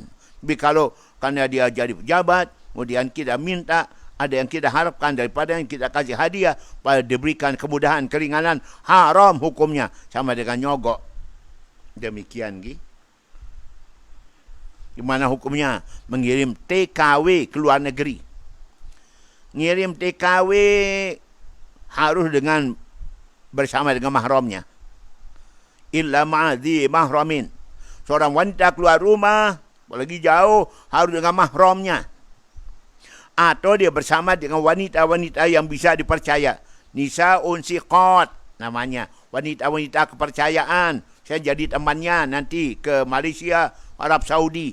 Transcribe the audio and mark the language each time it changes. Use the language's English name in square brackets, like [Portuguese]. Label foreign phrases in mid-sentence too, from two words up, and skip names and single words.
[Indonesian] Tapi kalau karena dia jadi pejabat, kemudian kita minta, ada yang kita harapkan daripada yang kita kasih hadiah, pada diberikan kemudahan, keringanan, haram hukumnya, sama dengan nyogok. Demikian, gitu. Gimana hukumnya? Mengirim TKW ke luar negeri. Ngirim TKW harus dengan bersama dengan mahramnya. [Arabic] إلا مع ذي محرم. [Indonesian] Seorang wanita keluar rumah, apalagi jauh, harus dengan mahramnya. Atau dia bersama dengan wanita-wanita yang bisa dipercaya. [Arabic] نساء ثقات [Indonesian] namanya. Wanita-wanita kepercayaan. Saya jadi temannya nanti ke Malaysia, Arab Saudi.